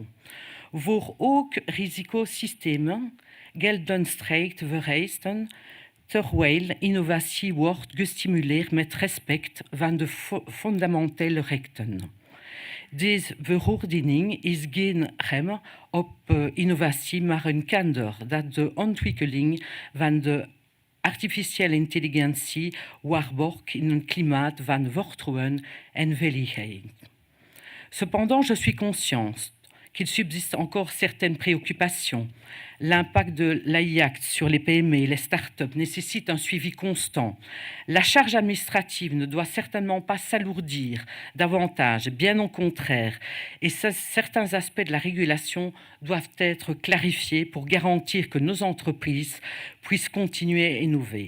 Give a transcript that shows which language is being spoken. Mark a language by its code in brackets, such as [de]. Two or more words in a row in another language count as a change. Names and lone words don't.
[nl] Voor ook risicosystemen gelden strikte vereisten, terwijl innovatie wordt gestimuleerd met respect van de fundamentele rechten. Deze verordening is geen rem op innovatie, maar een kader dat de ontwikkeling van de artificiële intelligentie waarborgt in een klimaat van vertrouwen en veiligheid. [fr] Cependant, je suis consciente qu'il subsiste encore certaines préoccupations. L'impact de l'AI sur les PME et les start-up nécessite un suivi constant. La charge administrative ne doit certainement pas s'alourdir davantage, bien au contraire, et certains aspects de la régulation doivent être clarifiés pour garantir que nos entreprises puissent continuer à innover.